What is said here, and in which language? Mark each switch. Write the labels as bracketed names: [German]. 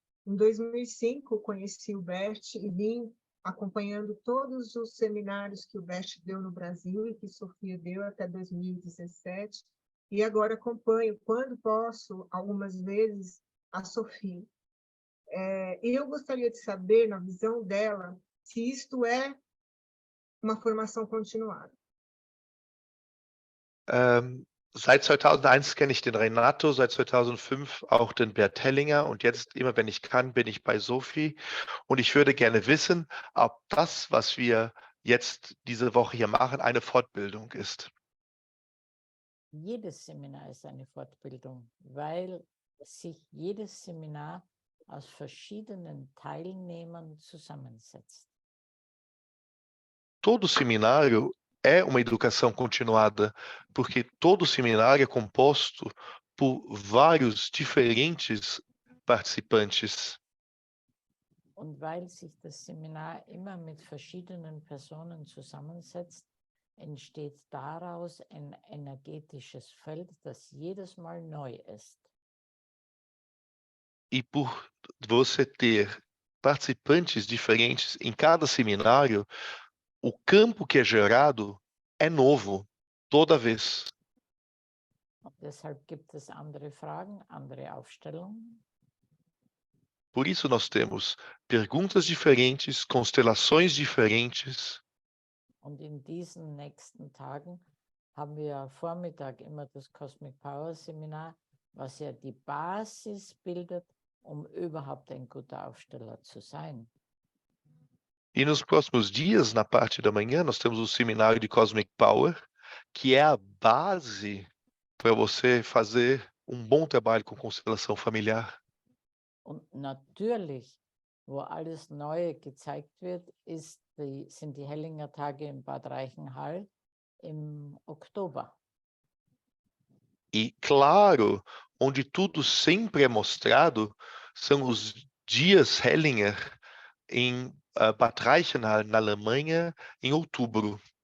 [Portuguese] Em 2005, conheci o Bert e vim acompanhando todos os seminários que o Bert deu no Brasil e que Sofia deu até 2017. E agora acompanho, quando posso, algumas vezes, a Sofia. E eu gostaria de saber, na visão dela, se isto é uma formação continuada. [German] Seit 2001 kenne ich den Renato, seit 2005 auch den Bert Hellinger und jetzt, immer wenn ich kann, bin ich bei Sophie. Und ich würde gerne wissen, ob das, was wir jetzt diese Woche hier machen, eine Fortbildung ist. Jedes Seminar ist eine Fortbildung, weil sich jedes Seminar aus verschiedenen Teilnehmern zusammensetzt. [Portuguese] Todo seminário é uma educação continuada, porque todo seminário é composto por vários diferentes participantes. [German] Und weil sich das Seminar immer mit verschiedenen Personen zusammensetzt, entsteht daraus ein energetisches Feld, das jedes Mal neu ist. [Portuguese] E por você ter participantes diferentes em cada seminário, o campo que é gerado é novo toda vez. [German] Und deshalb gibt es andere Fragen, andere Aufstellungen. [Portuguese] Por isso nós temos perguntas diferentes, constelações diferentes. [German] Und in diesen nächsten Tagen haben wir am Vormittag immer das Cosmic Power Seminar, was ja die Basis bildet, um überhaupt ein guter Aufsteller zu sein. [Portuguese] E nos próximos dias, na parte da manhã, nós temos o seminário de Cosmic Power, que é a base para você fazer um bom trabalho com constelação familiar. [German] Und natürlich, wo alles Neue gezeigt wird, sind die Hellinger Tage in Bad Reichenhall im Oktober. [Portuguese] E, claro, onde tudo sempre é mostrado, são os dias Hellinger em Bad Reichenhall, na Alemanha, em outubro.